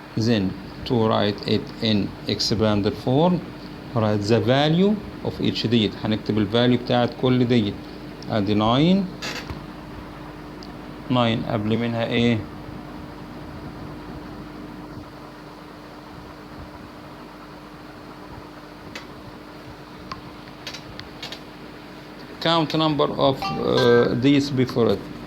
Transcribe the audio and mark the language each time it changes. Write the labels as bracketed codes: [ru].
[en] Then to write it in expanded form, write the value of each digit. [ar] هنكتب الفاليو بتاعت كل digit. [en] ادي 9 قبل منها ايه؟ count number of digits before it.